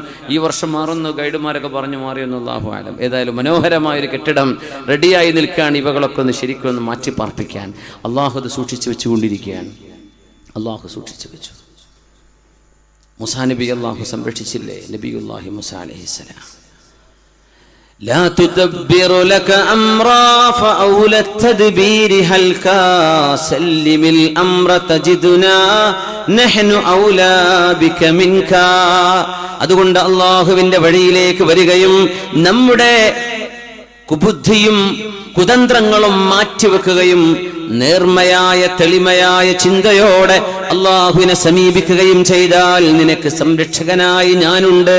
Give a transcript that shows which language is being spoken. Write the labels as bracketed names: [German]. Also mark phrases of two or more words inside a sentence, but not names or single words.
[Malayalam] ഈ വർഷം മാറുന്നു ഗൈഡുമാരൊക്കെ പറഞ്ഞു മാറിയെന്ന് [Arabic] الله أعلم. [Malayalam] ഏതായാലും മനോഹരമായൊരു കെട്ടിടം റെഡിയായി നിൽക്കുകയാണ്. ഇവകളൊക്കെ ഒന്ന് ശരിക്കും ഒന്ന് മാറ്റി പാർപ്പിക്കാൻ അള്ളാഹു അത് സൂക്ഷിച്ചു വെച്ചുകൊണ്ടിരിക്കുകയാണ്. അള്ളാഹു സൂക്ഷിച്ചു വെച്ചു. മൂസാ നബി അല്ലാഹു സംരക്ഷിച്ചില്ലേ? [Arabic] نبي الله موسى عليه السلام. لا تدبر لك أمرا فأولى التدبير هل سلم الأمر تجدنا نحن أولى بك منك. [Malayalam] അതുകൊണ്ട് അല്ലാഹുവിന്റെ വഴിയിലേക്ക് വരികയും നമ്മുടെ കുബുദ്ധിയും കുതന്ത്രങ്ങളും മാറ്റിവെക്കുകയും നേർമയായ തെളിമയായ ചിന്തയോടെ അള്ളാഹുവിനെ സമീപിക്കുകയും ചെയ്താൽ നിനക്ക് സംരക്ഷകനായി ഞാനുണ്ട്.